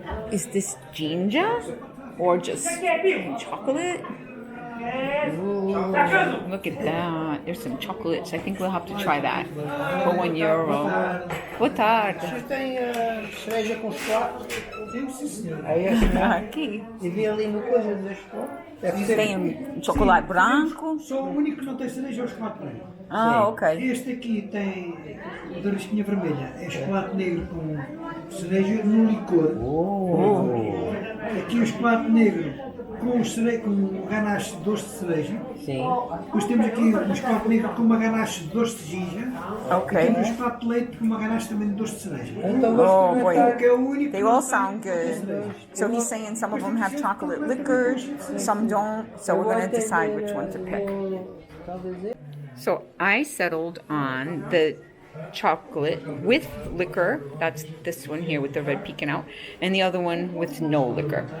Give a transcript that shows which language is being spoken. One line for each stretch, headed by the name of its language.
English: Is this ginger or just chocolate? Ooh, look at that. There's some chocolates. I think we'll have to try that for €1.
Portuguese: Boa tarde. Você tem cereja com chocolate? Aí essa Aqui. e vi ali no coisa das chocolate. Tem chocolate branco. Só o único que não tem cereja é o chocolate negro. Ah, ok. Este aqui tem o da risquinha vermelha, é chocolate negro com cereja no licor. Aqui o chocolate negro com ganache de doce de cereja. Sim. Depois temos aqui um chocolate negro com uma ganache de doce de ginger. Ok. E temos um chocolate de leite com uma ganache também de doce de cereja. Então
English: Oh boy.
Portuguese: Que é o único.
English: They all sound good. So he's saying some of them have chocolate liquors, some don't. So we're going to decide which one to pick. So I settled on the chocolate with liquor. That's this one here with the red peeking out. And the other one with no liquor.